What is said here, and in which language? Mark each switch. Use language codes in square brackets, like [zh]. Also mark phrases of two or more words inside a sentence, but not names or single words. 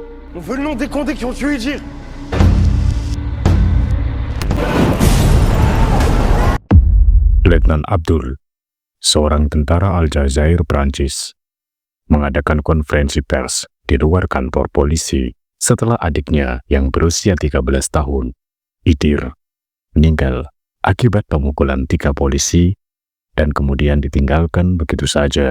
[fr] On veut le nom des condés qui ont tué Jir. [id] Letnan Abdul, seorang tentara Aljazair Prancis, mengadakan konferensi pers di luar kantor polisi setelah adiknya yang berusia 13 tahun, Idir, meninggal akibat pemukulan 3 polisi dan kemudian ditinggalkan begitu saja.